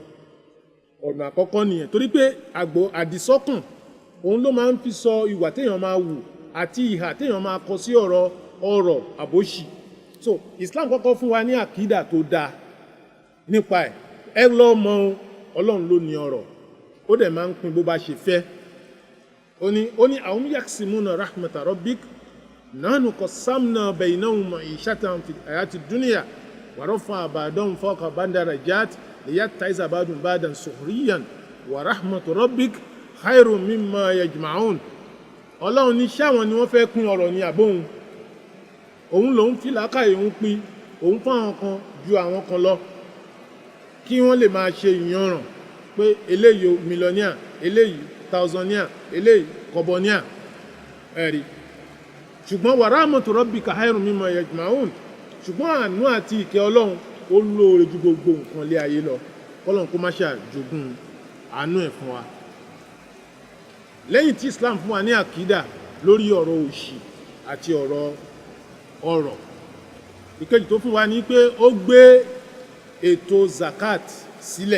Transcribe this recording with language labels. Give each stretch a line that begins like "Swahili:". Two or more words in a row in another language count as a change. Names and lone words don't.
Yoruba: ọ̀nà àkọ́kọ́ nìyẹn, torí pé àdìsọ́kàn òun ló máa ń fi sọ ìwà téèyàn máa wù àti ìhà téèyàn máa kọ sí ọ̀rọ̀ àbóṣì. so Islam kọ́kọ́ fún wa ní àkídà tó dáa nípa ẹ̀. ẹ lọ mọ ọlọ́run ló ní ọrọ̀, ó dẹ̀ máa ń pín bó bá ṣe fẹ́. ó ní
Arabic: أهم يقسمون رحمة ربك نحن قسمنا بينهم معيشتهم في الحياة الدنيا ورفعنا بعضهم فوق بعض درجات ليتخذ بعضهم بعضا سخريا ورحمة ربك خير مما يجمعون.
Yoruba: ọlọ́run ní ṣáwọn ni wọ́n fẹ́ pín ọrọ̀ ní àbóhun. òun lòun fi làákàyè òun pín òun fún àwọn kan ju àwọn kan lọ kí wọ́n lè máa ṣe ìyanràn pé eléyìí mílíọ̀níà, eléyìí tàùsàníà, eléyìí kọ̀bọ̀níà ẹ̀rí.
Arabic: ṣùgbọ́n ورحمة ربك خير مما يجمعون.
Yoruba: ṣùgbọ́n àánú àti ìkẹ́ ọlọ́run ó lóore ju gbogbo nǹkan lé ayé lọ. kọ́lọ́run kó má ṣe àjogún àánú ẹ̀ fún wa. lẹ́yìn tí Islam fún wa ní àkídà lórí ọ̀rọ̀ òṣì àti ọ̀rọ̀, ìkejì tó fún wa ní pé ó gbé ètò zakat sílẹ̀.